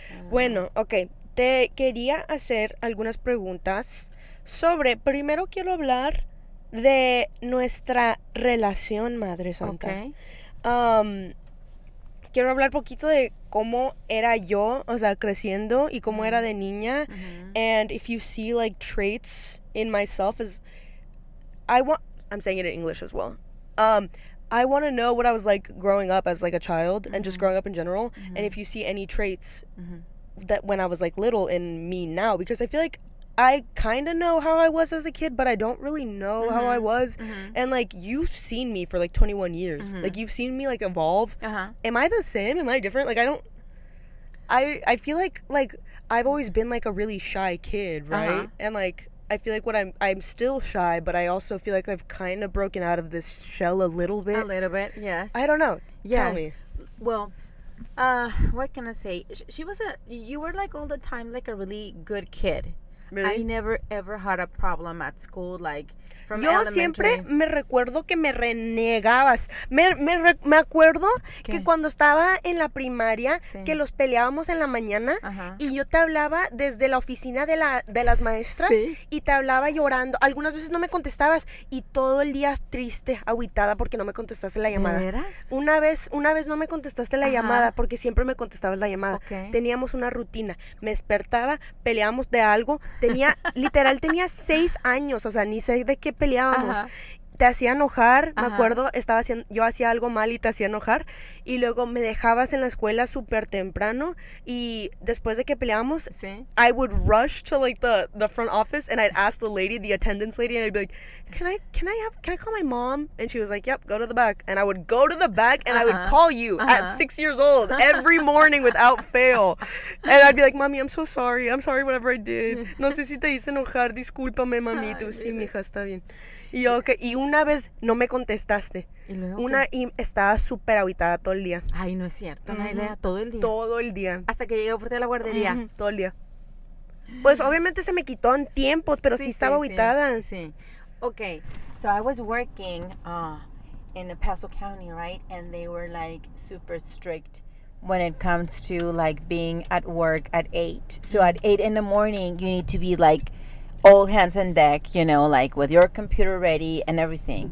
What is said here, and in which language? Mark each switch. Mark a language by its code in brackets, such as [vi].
[es] Bueno, ok, te quería hacer algunas preguntas primero quiero hablar de nuestra relación, Madre Santa. Quiero hablar poquito de cómo era yo, o sea, creciendo, y cómo era de niña. [en] And if you see like traits in myself, I'm saying it in English as well. I want to know what I was like growing up as like a child, and just growing up in general, and if you see any traits that when I was like little in me now, because I feel like I kind of know how I was as a kid, but I don't really know how I was. And like, you've seen me for like 21 years. Like, you've seen me like evolve. Am I the same? Am I different? Like, I feel like I've always been like a really shy kid, right? And like, I feel like I'm still shy, but I also feel like I've kind of broken out of this shell a little bit. A little bit, yes. I don't know. Yes. Tell me. Well, what can I say? You were like all the time like a really good kid. Really? I never ever had a problem at school, like from [es] Yo [en] elementary. [es] siempre me recuerdo que me renegabas. Me acuerdo que cuando estaba en la primaria, que los peleábamos en la mañana, y yo te hablaba desde la oficina de las maestras, y te hablaba llorando. Algunas veces no me contestabas, y todo el día triste, agüitada porque no me contestaste la llamada. ¿De veras? Una vez no me contestaste la llamada porque siempre me contestabas la llamada. Teníamos una rutina. Me despertaba, peleábamos de algo, Literal tenía 6 años, o sea, ni sé de qué peleábamos. Ajá. Te hacía enojar, me Ajá. acuerdo, yo hacía algo mal y te hacía enojar, y luego me dejabas en la escuela súper temprano, y después de que peleábamos, Sí. [en] I would rush to like the front office, and I'd ask the attendance lady, and I'd be like, can I call my mom? And she was like, yep, go to the back. And I would go to the back, and I would call you at 6 years old every morning without fail. And I'd be like, mami, I'm sorry whatever I did. [es] No sé si te hice enojar, discúlpame, mami. Tú, sí, mija, está bien. Y yo, okay. Y una vez no me contestaste. ¿Y luego Y estaba súper agitada todo el día. Ay, no es cierto, Nailea, todo el día. Todo el día. Hasta que llegué por ti a la guardería. Todo el día. Pues obviamente se me quitó en tiempos, pero sí estaba agitada. Sí. [en] Okay, so I was working in El Paso County, right? And they were like super strict when it comes to like being at work at 8. So at 8 in the morning, you need to be like all hands on deck, you know, like with your computer ready and everything.